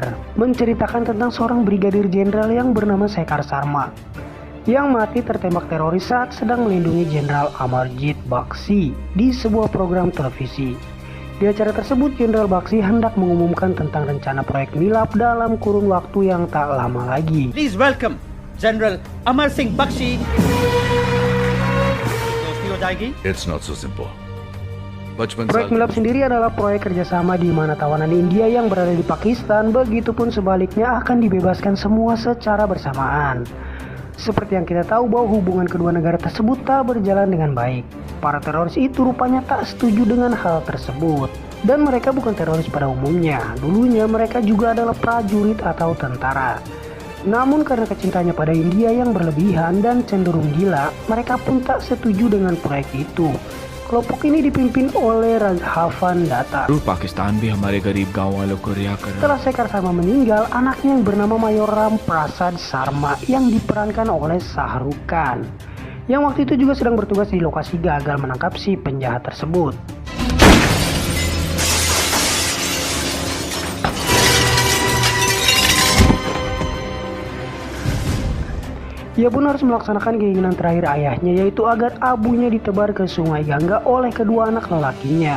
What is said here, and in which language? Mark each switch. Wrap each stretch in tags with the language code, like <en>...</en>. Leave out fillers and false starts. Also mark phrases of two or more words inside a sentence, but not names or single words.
<id>Menceritakan tentang seorang brigadir jenderal yang bernama Shekhar Sharma yang mati tertembak teroris saat sedang melindungi Jenderal Amarjit Bakshi di sebuah program televisi. Di acara tersebut, Jenderal Bakshi hendak mengumumkan tentang rencana proyek Milap dalam kurun waktu yang tak lama lagi.</id> <en>Please welcome General Amar Singh Bakshi. It's not so simple.</en> <id>Proyek Milap sendiri adalah proyek kerjasama di mana tawanan India yang berada di Pakistan, begitupun sebaliknya, akan dibebaskan semua secara bersamaan. Seperti yang kita tahu bahwa hubungan kedua negara tersebut tak berjalan dengan baik. Para teroris itu rupanya tak setuju dengan hal tersebut. Dan mereka bukan teroris pada umumnya. Dulunya mereka juga adalah prajurit atau tentara. Namun karena kecintanya pada India yang berlebihan dan cenderung gila, mereka pun tak setuju dengan proyek itu. Kelompok ini dipimpin oleh Raghavan Datta.</id> <hi>पाकिस्तान भी हमारे गरीब गांव वालों को रिहा कर रहा है।</hi> <id>Setelah Shekhar Sharma meninggal, anaknya yang bernama Mayor Ram Prasad Sharma yang diperankan oleh Shah Rukh Khan, yang waktu itu juga sedang bertugas di lokasi, gagal menangkap si penjahat tersebut. Ia pun harus melaksanakan keinginan terakhir ayahnya, yaitu agar abunya ditebar ke sungai Gangga oleh kedua anak lelakinya.</id>